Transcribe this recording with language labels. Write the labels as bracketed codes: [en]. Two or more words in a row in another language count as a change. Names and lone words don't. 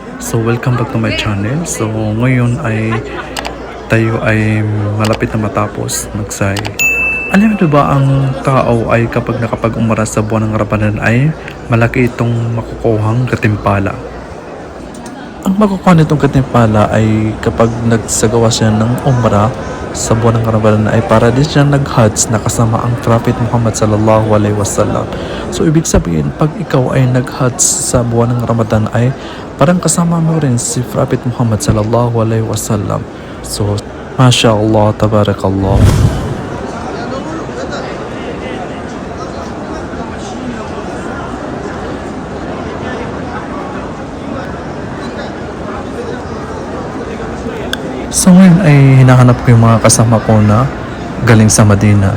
[en] So welcome back to my channel. [tl] So ngayon ay tayo ay malapit na matapos magsay. Alam mo ba ang tao ay kapag nakapag-umara sa buwan ng Ramadan ay malaki itong makukuhang katimpala. Ang makukuha nitong katimpala ay kapag nagsagawa siya ng umrah sa buwan ng Ramadan ay para din siya nag-hajj na kasama ang Prophet Muhammad [ar] صلى الله عليه وسلم. [tl] So ibig sabihin pag ikaw ay nag-hajj sa buwan ng Ramadan ay parang kasama mo rin si Prophet Muhammad [ar] صلى الله عليه وسلم. So ما شاء الله تبارك الله. [tl] So ngayon ay hinahanap ko yung mga kasama ko na galing sa Madina.